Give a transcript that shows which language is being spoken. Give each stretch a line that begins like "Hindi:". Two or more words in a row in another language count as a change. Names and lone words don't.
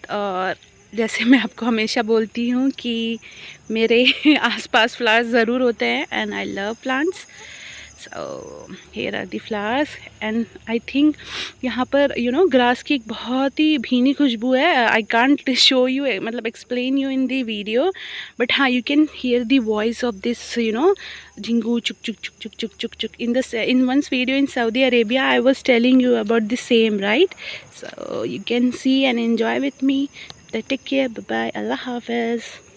Hindi: और जैसे मैं आपको हमेशा बोलती हूँ कि मेरे आसपास फ्लावर्स ज़रूर होते हैं
English: and I love plants. so here are the flowers and I think
Hindi: यहाँ पर ग्रास की एक बहुत ही भीनी खुशबू है।
English: I can't show you, मतलब explain you in the video, but हाँ, you can hear the voice of this jhingu chuk chuk chuk chuk chuk chuk चुक in one's video in Saudi Arabia. I was telling you about the same, right? So you can see and enjoy with me. Take care, bye bye,
Arabic: الله حافظ.